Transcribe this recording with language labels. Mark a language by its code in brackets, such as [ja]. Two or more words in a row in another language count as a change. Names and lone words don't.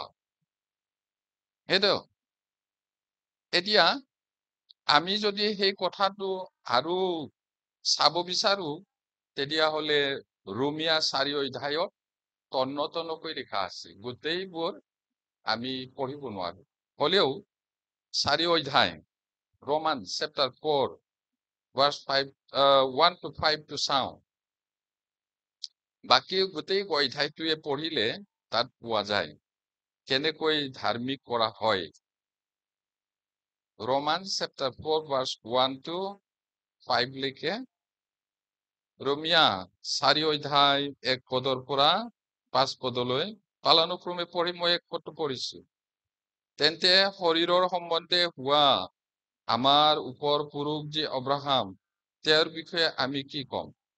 [as] সেইটো এতিয়া আমি যদি সেই কথাটো আৰু চাব বিচাৰো, তেতিয়াহলে ৰোমিয়া 4 অধ্যায়ত তন্নতন্নকৈ লিখা আছে। গোটেইবোৰ আমি পঢ়িব নোৱাৰো, হলেও 4 অধ্যায় ৰোমান চেপ্টাৰ 4 [en] verse 1 to 5 [as] চাওঁ। বাকী গোটেই অধ্যায়টোৱে পঢ়িলে তাত পোৱা যায় কেনেকৈ ধাৰ্মিক কৰা হয়। ৰোমান চেপ্টাৰ 4 [en] verse 1 to 5 [as] লিখে। ৰোমিয়া 4 অধ্যায় 1 পদৰ পৰা 5 পদলৈ পালানুক্ৰমে পঢ়ি মই 1 পদটো পঢ়িছো। তেন্তে শৰীৰৰ সম্বন্ধে হোৱা আমাৰ ওপৰ পুৰুষ যি অব্ৰাহাম, তেওঁৰ বিষয়ে আমি কি কম?